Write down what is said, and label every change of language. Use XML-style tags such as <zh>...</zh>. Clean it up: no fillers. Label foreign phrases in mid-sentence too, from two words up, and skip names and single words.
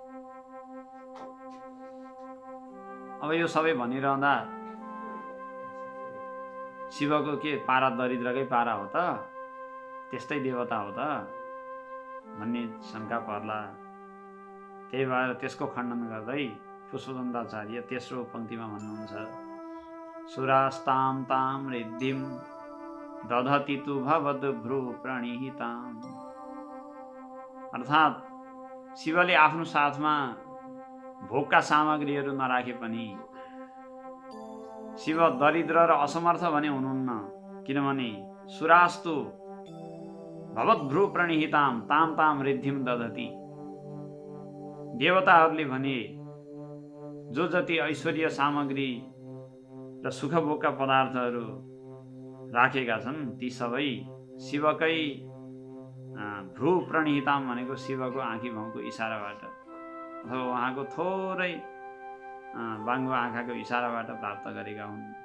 <ne>अब यो सबै भनिरहँदा शिवको के पारा दरिद्रकै पारा हो त? त्यस्तै देवता हो त भन्ने शङ्का पर्ला। त्यही भएर त्यसको खण्डन गर्दै पुष्पदन्ताचार्य तेस्रो पङ्क्तिमा भन्नुहुन्छ,</ne> <sa>सुरास्तां तां रिद्धिं दधति तु भवद्भ्रू प्रणिहिताम्।</sa> <ne>अर्थात् शिवले आफ्नो साथमा भोगका सामग्रीहरू नराखे पनि शिव दरिद्र र असमर्थ भने हुनुहुन्न।</ne> <sa>किनभने सुरास्तु भवद्भ्रू प्रणिहिताम् ताम ताम रिद्धिम दधति।</sa> <ne>देवताहरूले भने जो जति ऐश्वर्य सामग्री र सुखभोगका पदार्थहरू राखेका छन् ती सबै शिवकै</ne> <sa>भ्रू प्रणिहिताम</sa> <ne>भनेको शिवको आँखी भाउको इसाराबाट अथवा उहाँको थोरै बाङ्गो आँखाको इसाराबाट प्राप्त गरेका हुन्।</ne>